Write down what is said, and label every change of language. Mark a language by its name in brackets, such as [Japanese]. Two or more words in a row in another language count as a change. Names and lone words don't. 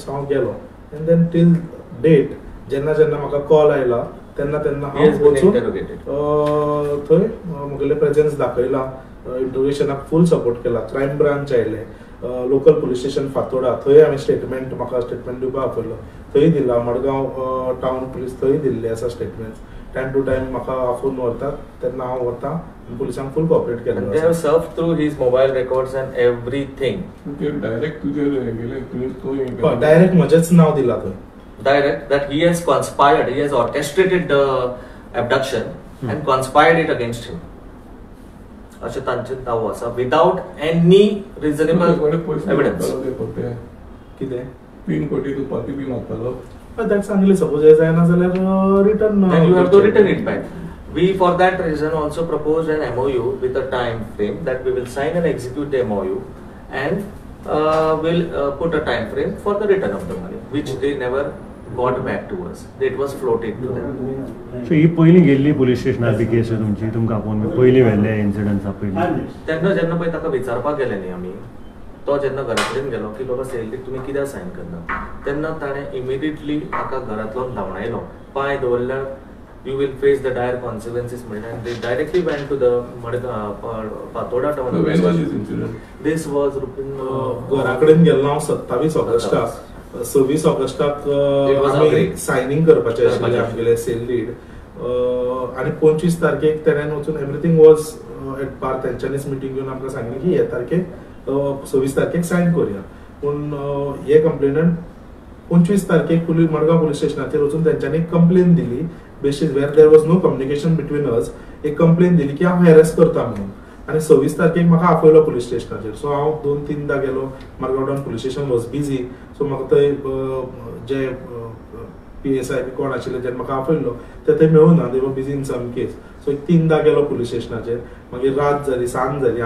[Konkani] सो हांव गेलो [English] and then till date [Konkani] जेन्ना म्हाका कॉल आयला तेन्ना हांव वचून थंय म्हगेले प्रेझेन्स दाखयला, इंट्रोगेशनाक [English] full support [Konkani] केला. [English] crime branch [Konkani] आयले, [English] local police station Fatorda [Konkani] थंय हांवें म्हाका स्टेटमेंट दिवपाक आपयलो, थंय दिला. [English] Madgaon town police [Konkani] थंय दिल्ले आसा स्टेटमेंट. [English] time to time [Konkani] म्हाका फोन व्हरतात तेन्ना हांव वता, पुलिसांक [English] full cooperate [Konkani] केलें. [English] They have surfed through his mobile records and everything. [Konkani] डायरेक्ट तुजे गेले डायरेक्ट म्हजेच नांव दिला थंय. [English] Direct that he has conspired, he has orchestrated the abduction and conspired it against him. [Konkani] अशें तांचे दावो आसा [English] without any reasonable evidence. [Konkani] कितें 3 कोटी तू पाती बी मागतालो ताका सांगलें सपोज हे जायना जाल्यार रिटर्न [English] Then you have to return it back. We for that reason also proposed an MOU with a time frame that we will sign and execute the MOU and will put a time frame for the return of the money, which they never got back to us. It was floated to them. [Konkani] सो ही पयलीं गेल्ली पुलीस स्टेशनार बी केस तुमची तुमकां आपोवन पयलीं व्हेल्ले इन्सिडंट्सा पयलीं तेन्ना जेन्ना पळय ताका विचारपाक गेले न्ही आमी, तो जेन्ना घरा कडेन गेलो की बाबा [English] sale deed [Konkani] तुमी कित्याक सायन करना, तेन्ना ताणें इमिडिएटली ताका घरांतलो धांवडायलो, पांय दवरल्यार [English] you will face the dire consequences and they directly went to the Patoda town. So when was this incident? This was [Konkani] घरा कडेन गेल्लो हांव 27 ऑगस्टाक. 26 ऑगस्टाक आमी सायनींग करपाचें आशिल्लें आमगेलें [English] sale deed [Konkani] आनी 25 तारखेक तेणेन वचून [English] everything was at par. [Konkani] तेंच्यांनीच मिटींग घेवन आमकां सांगलें की हे तारखेक 26 तारखेक सायन करुया. पूण हे कंप्लेनंट 25 तारखेक मडगांव पुलीस स्टेशनाचेर वचून तेंच्यांनी कंप्लेन दिली. [English] basis where there was no communication between us. [Konkani] एक कंप्लेन दिली की हांव हॅरेस करता म्हणून आनी 26 तारखेक म्हाका आपयलो पुलीस स्टेशनाचेर. सो हांव 2-3दां गेलो. [English] Madgaon town police station was busy. [Konkani] सो म्हाका थंय जे PSI बी कोण आशिल्ले जेन्ना म्हाका आपयलो ते थंय मेळूना, [English] they were busy in some case. [Konkani] सो 3दां गेलो पुलीस स्टेशनाचेर. मागीर रात जाली, सांज जाली.